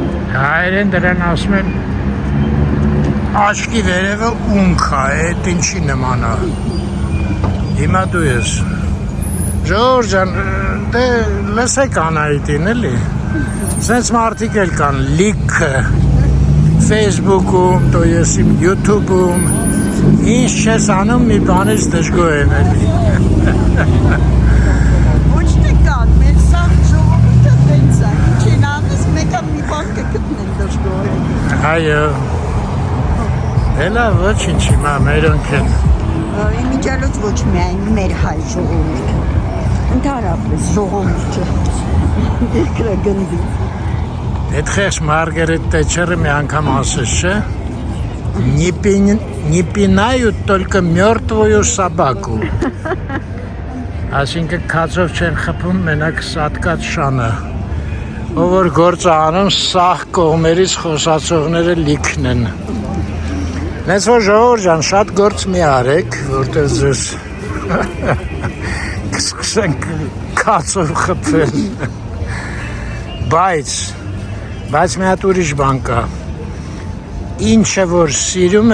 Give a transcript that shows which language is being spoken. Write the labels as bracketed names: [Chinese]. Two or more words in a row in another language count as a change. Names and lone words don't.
[Armenian] Հայերեն դրան ասում են աչքի վերևը ունք է, այդ ինչի նման է։ Հիմա դու ես։ Ժողովուրդ ջան, դե լսեք Անահիտին էլի։ Սենց մարդիկ էլ կան լիքը Facebook-ում, [Russian] то есть [Armenian] YouTube-ում։ Ինչ չես անում, մի բանից դժգոհ են էլի։ Ոչ թե կան, մեր սա ժողովուրդը տենց է, ինչին անես, մեկը մի բան կգտնեն դժգոհ։ Այո։ Էլա ոչինչ հիմա մերոնք են։ Իմիջիալոց ոչ միայն մեր հայ ժողովուրդը, ընդհանրապես ժողովուրդը երկրագնդի։ Այդ խեղճ Մարգարետ Թետչերը մի անգամ ասեց, չէ՞։ [Russian] Не пинают только мертвую собаку։ [Armenian] Այսինքն քացով չեն խփում մենակ սատկած շանը։ Ով որ գործ անում, սաղ կողմերից խոսացողները լիքն են։ Նենց որ ժողովուրդ ջան, շատ գործ մի արեք, որտեղ ձեզ կսկսենք քացով խփել։ Բայց մի հատ ուրիշ բան կա։ Ինչը որ սիրում